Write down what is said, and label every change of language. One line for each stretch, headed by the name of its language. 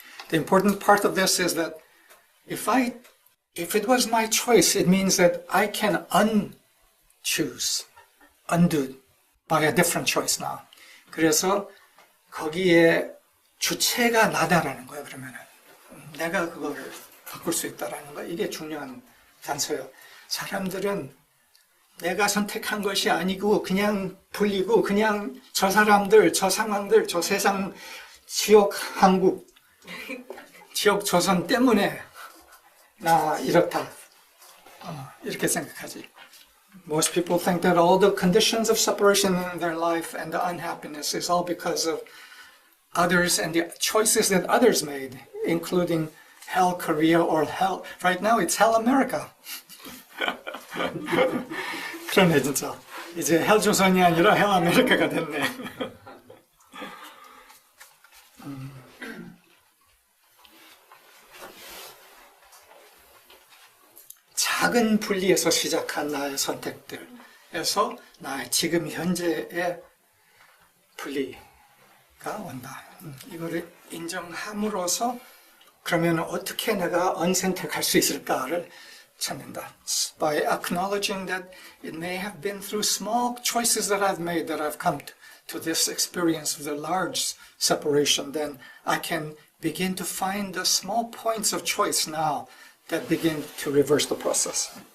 English: The important part of this is that if it was my choice, it means that I can unchoose, undo by a different choice now.
Korean: 그래서 거기에 주체가 나다라는 거예요, 그러면은. 내가 그거를 바꿀 수 있다라는 거. 이게 중요한 단서예요. 사람들은 내가 선택한 것이 아니고 그냥 불리고 그냥 저 사람들, 저 상황들, 저 세상 지옥 한국, 지옥 조선 때문에 나 이렇다. 이렇게 생각하지.
English: Most people think that all the conditions of separation in their life and the unhappiness is all because of others and the choices that others made, including Hell Korea or Hell. Right now it's Hell America.
Korean: 그러네 진짜. 이제 헬 조선이 아니라 헬 아메리카가 됐네. 작은 분리에서 시작한 나의 선택들에서 나의 지금 현재의 분리가 온다. 이거를 인정함으로써 그러면 어떻게 내가 언선택할 수 있을까를 찾는다.
English: By acknowledging that it may have been through small choices that I've made that I've come to this experience of the large separation, then I can begin to find the small points of choice now that begin to reverse the process.